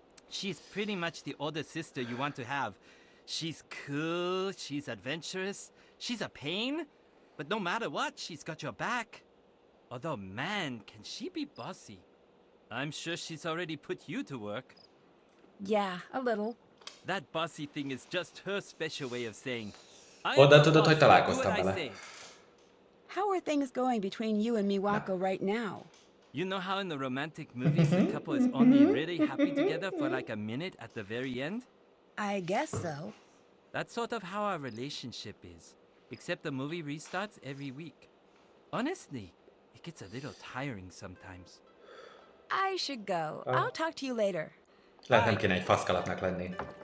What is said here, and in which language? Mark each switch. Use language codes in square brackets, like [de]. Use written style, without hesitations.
[en] She's pretty much the older sister you want to have. She's cool, she's adventurous, she's a pain, but no matter what, she's got your back. Although, man, can she be bossy. I'm sure she's already put you to work. Yeah, a little. That bossy thing is just her special way of saying, [hu] Oda tudod, hogy találkoztam vele. [en] How are things going between you and Miwako right now? You know how in the romantic movies the couple is only really happy together for like a minute at the very end? I guess so. That's sort of how our relationship is. Except the movie restarts every week. Honestly, it gets a little tiring sometimes. I should go. I'll talk to you later. [hu] Lehet nem kéne egy faszkalapnak lenni.